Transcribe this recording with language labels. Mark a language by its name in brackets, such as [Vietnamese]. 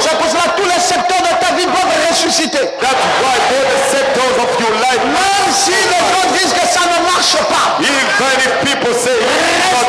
[French] C'est pour cela que tous les secteurs de ta vie doivent ressusciter. [English] That's why all the sectors of your life, Même si les gens disent que ça ne marche pas, even if people say it's not